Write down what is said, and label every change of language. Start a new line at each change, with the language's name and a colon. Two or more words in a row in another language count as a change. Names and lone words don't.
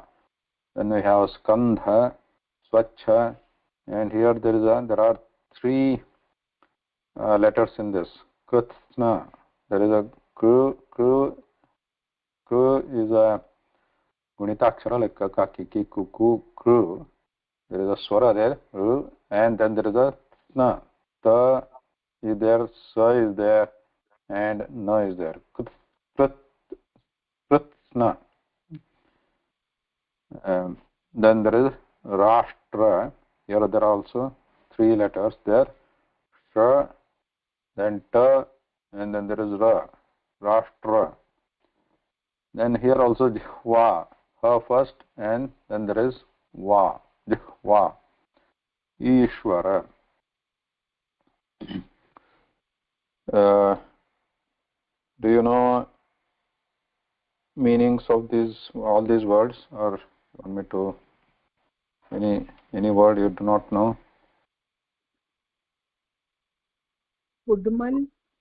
English: Then we have Skandha, Swachha, and here there are three letters in this. Kutsna. There is a Ku is a Gunitakshara like ka, ki, ki, ku. There is a swara there, and then there is a sna. Ta is there, sa is there, and na is there. Krutsna. Then there is Rashtra. Here there are also three letters there. Sh, then ta, and then there is ra. Rashtra. Then here also Jihva. Her first, and then there is Va. Jihva. Ishvara. Do you know meanings of all these words, or want me to any word you do not know? Kudmal.